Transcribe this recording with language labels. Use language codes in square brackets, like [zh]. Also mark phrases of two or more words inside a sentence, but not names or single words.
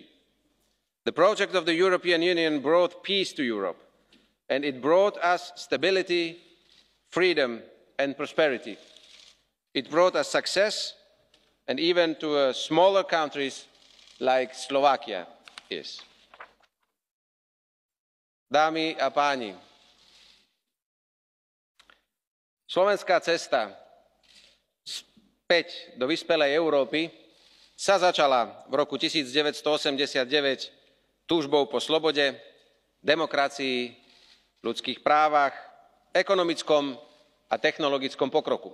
[en] The project of the European Union brought peace to Europe, and it brought us stability, freedom and prosperity. It brought us success, and even to smaller countries like Slovakia is. [sk] Dámy a páni, slovenská cesta späť do vyspelej Európy sa začala v roku 1989 túžbou po slobode, demokracii, ľudských právach, ekonomickom a technologickom pokroku.